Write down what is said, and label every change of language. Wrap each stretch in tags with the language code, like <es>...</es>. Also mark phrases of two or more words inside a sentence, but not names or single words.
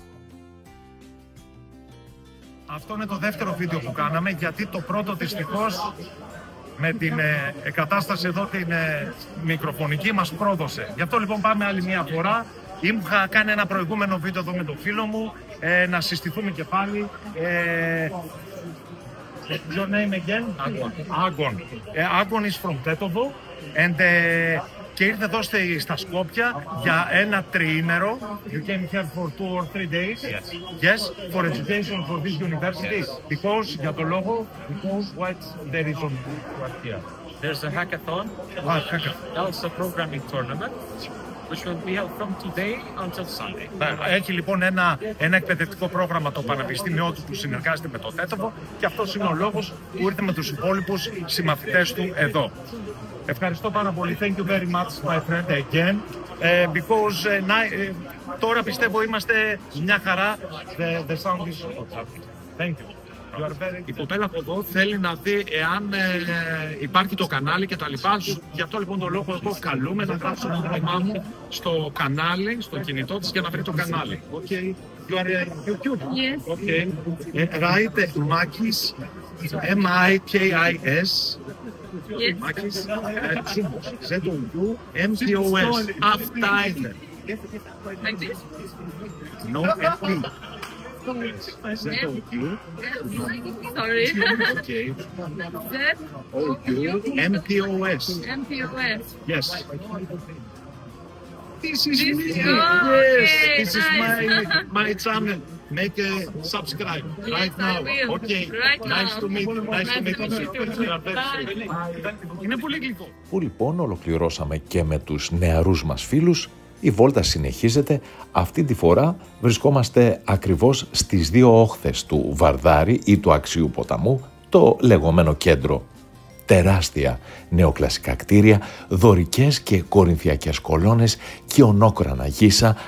<el>Αυτό είναι το δεύτερο βίντεο που κάναμε, γιατί το πρώτο δυστυχώς με την εγκατάσταση εδώ την μικροφωνική μας πρόδωσε. Γι' αυτό λοιπόν πάμε άλλη μια φορά. Είχα κάνει ένα προηγούμενο βίντεο εδώ με τον φίλο μου, να συστηθούμε και πάλι.</el> <en>Your name again? Agon. Agon is from Tetovo and</en> <el>και ήρθε εδώ στα Σκόπια για ένα τριήμερο.</el> <en>You came here for 2 or 3 days? Yes. For education for this university? Because,</en> <el>για το λόγο,</el> <en>because what there is on here? There's a hackathon, also programming tournament, which will be held from today until Sunday.</en> <el>Έχει λοιπόν ένα εκπαιδευτικό πρόγραμμα το πανεπιστήμιό του που συνεργάζεται με το Τέτοβο και αυτός είναι ο λόγος που ήρθε με τους υπόλοιπους συμμαθητές του εδώ. Ευχαριστώ πάρα πολύ.</el> <en>Thank you very much, my friend, again.</en> <el>Because τώρα πιστεύω είμαστε μια χαρά.</el> <en>The sound is Thank you.</en> <el>Η κοπέλα από εδώ θέλει να δει εάν υπάρχει το κανάλι και τα λοιπά. Γι' αυτό λοιπόν τον λόγο εγώ καλούμε να γράψω το όνομά μου στο κανάλι, στο κινητό της για να βρει το κανάλι.</el> <en>Okay. You are YouTube? Yes. Okay. Write Makis, M-I-K-I-S. Yes. Makis, Zubos, Z-O-U-M-P-O-S. After. Like this? No, M-P. Z-O-U. Sorry. Okay. Z M-P-O-S. MPOS. Yes. This is This- me. Oh, Yes, okay, this is nice. my channel. Make a subscribe right Yes, I now. will. Okay. Right Nice now. to meet you. Nice to meet Nice to meet you you. too.</en> <el>Είναι πολύ γλυκό. Που λοιπόν ολοκληρώσαμε και με τους νεαρούς μας φίλους. Η βόλτα συνεχίζεται. Αυτή τη φορά βρισκόμαστε ακριβώς στις δύο όχθες του Βαρδάρη ή του Αξίου ποταμού, το λεγόμενο κέντρο. Τεράστια νεοκλασικά κτίρια, δωρικές και κορινθιακές κολόνες και ονόκρανα γύσα</el>